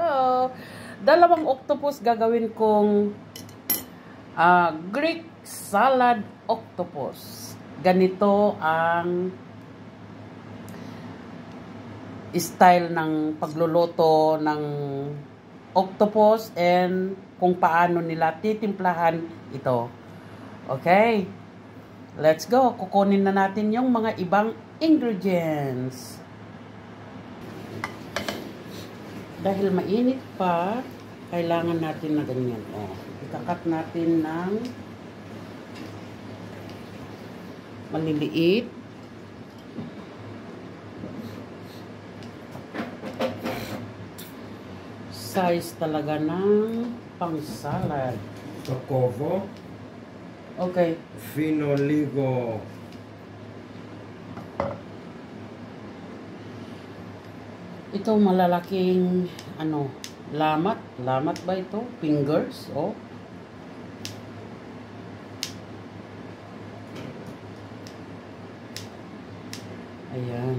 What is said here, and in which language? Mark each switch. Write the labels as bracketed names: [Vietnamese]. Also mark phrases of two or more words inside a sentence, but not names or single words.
[Filipino] Dalawang octopus gagawin kong [English] Greek salad octopus. [Filipino] Ganito ang style ng pagluluto ng octopus and kung paano nila titimplahan ito. [English] Okay? Let's go. [Filipino] Kukunin na natin yung mga ibang ingredients. Dahil mainit pa, kailangan natin na ganyan. Ikakat natin ng maliliit. Size talaga ng pang-salad. [Greek] Το κόβω. Okay. Αφήνω λίγο. [Filipino] Ito malalaking lamat. Lamat ba ito? Fingers. Ayan.